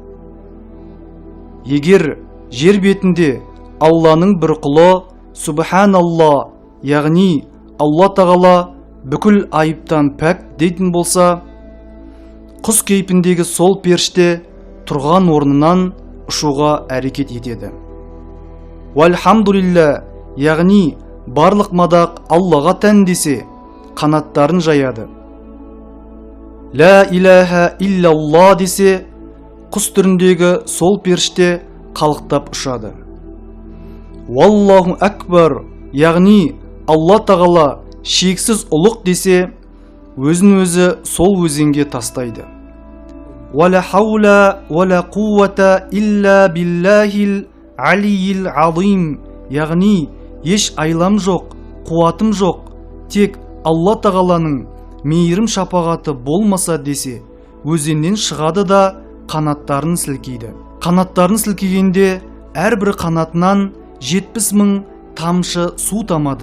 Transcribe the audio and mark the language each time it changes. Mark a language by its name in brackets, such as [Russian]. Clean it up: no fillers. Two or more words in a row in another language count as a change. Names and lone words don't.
[Kazakh] Егер жер бетінде Алланың бір құлы Субханалла, яғни Алла тағала бүкіл айыптан пәк дейтін болса, құс кейпіндегі сол періште тұрған орнынан ұшуға әрекет етеді. Вальхамдулилля, яғни барлық мадақ Аллаға тән десе, қанаттарын жаяды. [Arabic] لا إله إلا الله [Kazakh] десе, құс түріндегі сол періште қалықтап ұшады. [Arabic] والله أكبر, [Kazakh] яғни Алла тағала шексіз ұлық десе, өзін өзі сол өзенге тастайды. [Arabic] ولا حول ولا قوة إلا بالله العلي العظيم, [Kazakh] яғни еш айлам жоқ, қуатым жоқ, тек Алла тағаланың мейірім шапағаты болмаса десе, өзеннен шығады да қанаттарын сілкейді. Қанаттарын сілкегенде әрбір қанатынан 70.000 тамшы су тамады.